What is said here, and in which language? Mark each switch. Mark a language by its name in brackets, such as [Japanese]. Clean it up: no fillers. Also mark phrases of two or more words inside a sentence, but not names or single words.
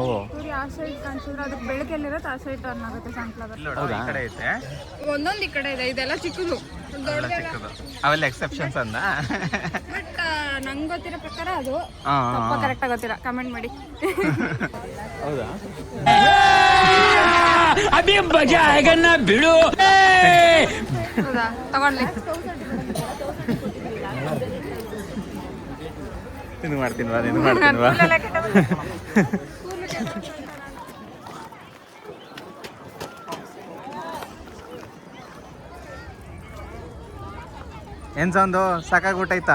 [Kannada] ಸೂರ್ಯ ಆ ಸೈಡ್ ಕಾಣಿಸಿದ್ರೆ ಅದಕ್ಕೆ ಬೆಳಕೆಲ್ಲಿರುತ್ತೆ ಆ [English] side turn [Kannada] ಆಗುತ್ತೆ ಸನ್ಫ್ಲವರ್. ಹೌದಾ? ಕಡೆ ಐತೆ ಒಂದೊಂದು ಈ ಕಡೆ ಇದೆ, ಇದೆಲ್ಲ ಚಿಕ್ಕದು ದೊಡ್ಡದೆಲ್ಲ. ಅವೆಲ್ಲ ಎಕ್ಸೆಪ್ಷನ್ಸ್ ಅಂದ. ಬಟ್ ನಂಗೆ ಗೊತ್ತಿರೋ ಪ್ರಕಾರ ಅದು ಹಾಂ ಸ್ವಲ್ಪ ಕರೆಕ್ಟಾಗಿ ಗೊತ್ತಿಲ್ಲ, ಕಮೆಂಟ್ ಮಾಡಿ. ಹೌದಾ? [Hindi] अभी मजा आएगा ना भिड़ो. [Kannada] ಹೌದಾ, ತಗೊಳ್ಳಿ. ಇದು ಮಾಡ್ತೀನಿ ಬಾ, ಇದು ಮಾಡ್ತೀನಿ ಬಾ. ಏನು ಸೌಂದು ಸಾಕಾಗ್ಬಿಟ್ಟೈತಾ?